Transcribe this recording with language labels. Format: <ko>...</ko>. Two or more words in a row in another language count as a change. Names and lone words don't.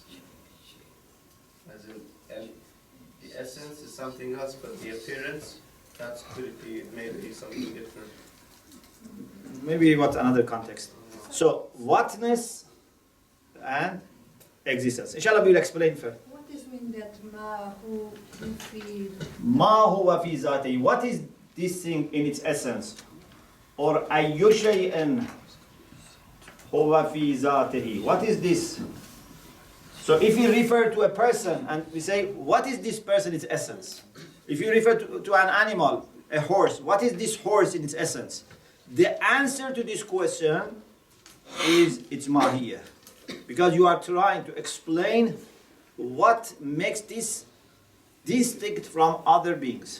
<en>As in, and the essence is something else, but the appearance, that's quiddity, it may be something different. Maybe what another context. So, whatness and existence. Inshallah, we'll explain first. What does mean that</en> <ar>ما هو في? ما هو في ذاتي.</ar> <en>What is this thing in its essence?</en> <ar>Or أي شيء هو في ذاته.</ar> <en>What is this? So if you refer to a person and we say, what is this person in its essence? If you refer to an animal, a horse, what is this horse in its essence? The answer to this question is its mahiyya. Because you are trying to explain what makes this distinct from other beings.</en>